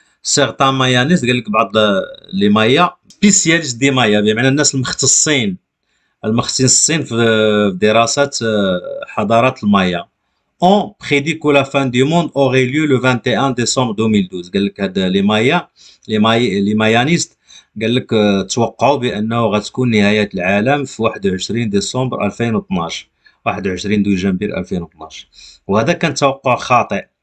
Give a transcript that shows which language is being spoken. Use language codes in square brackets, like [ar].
[fr] سيغتان مايانيست، [ar] قال لك بعض لي مايا [fr] سبيسياليست دي مايا، [ar] بمعنى الناس المختصين في دراسة حضارات المايا. [fr] On prédit que la fin du monde aurait lieu le 21 décembre 2012. [ar] قال لك هاد [fr] لي مايانيست [ar] قال لك توقعوا بأنه غتكون نهاية العالم في 21 ديسمبر 2012، 21 دجنبر 2012، وهذا كان توقع خاطئ.